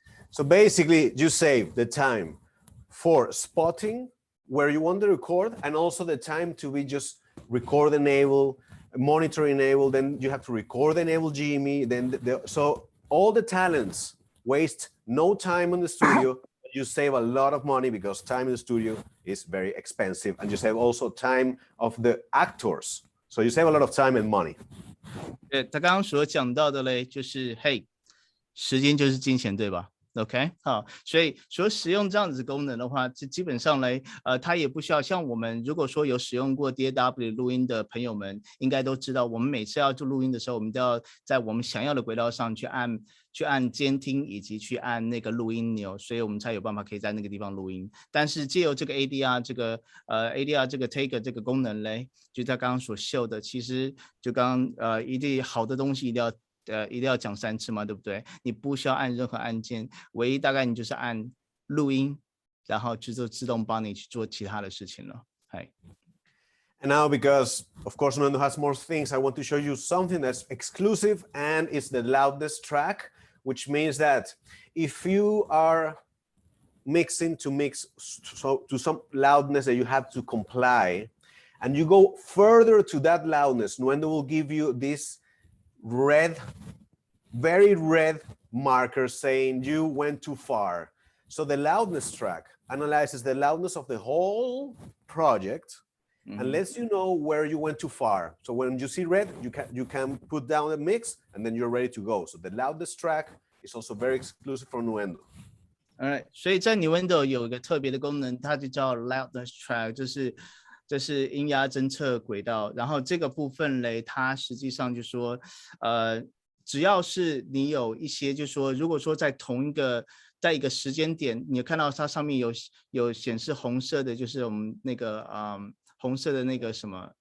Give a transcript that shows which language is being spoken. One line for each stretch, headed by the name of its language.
English: So basically, you save the time for spotting where you want to record, and also the time to be just record enable, monitor enable. Then you have to record enable GME. Then so all the talents waste no time in the studio. You save a lot of money because time in the studio is very expensive, and you save also time of the actors. So you save a lot of time and money.
Chinese: 他刚刚所讲到的嘞，就是时间就是金钱，对吧？ OK， 好，所以说使用这样子功能的话，基本上来，它也不需要像我们如果说有使用过 DAW 录音的朋友们，应该都知道，我们每次要做录音的时候，我们都要在我们想要的轨道上去按监听以及去按那个录音钮，所以我们才有办法可以在那个地方录音。但是借由这个 ADR 这个ADR 这个 Take 这个功能嘞，就他刚刚所秀的，其实就刚一定好的东西一定要讲3次嘛，对不对？你不需要按任何按键，唯一大概你就是按录音，然后就自动帮你去做其他的事情了。嗨。
English: And now, because of course Nuendo has more things, I want to show you something that's exclusive, and it's the Loudness Track, which means that if you are mixing to mix to some loudness that you have to comply, and you go further to that loudness, Nuendo will give you this very red marker saying you went too far. So the Loudness Track analyzes the loudness of the whole project and lets you know where you went too far. So when you see red, you can put down a mix and then you're ready to go. So the Loudness Track is also very exclusive from Nuendo.
Chinese: Alright， 所以在 Nuendo 有一个特别的功能，它就叫 Loudness Track， 这是音压侦测轨道。然后这个部分嘞，它实际上就说，只要是你有一些，就说如果说在在一个时间点，你看到它上面有显示红色的，就是我们那个红色的那个什么？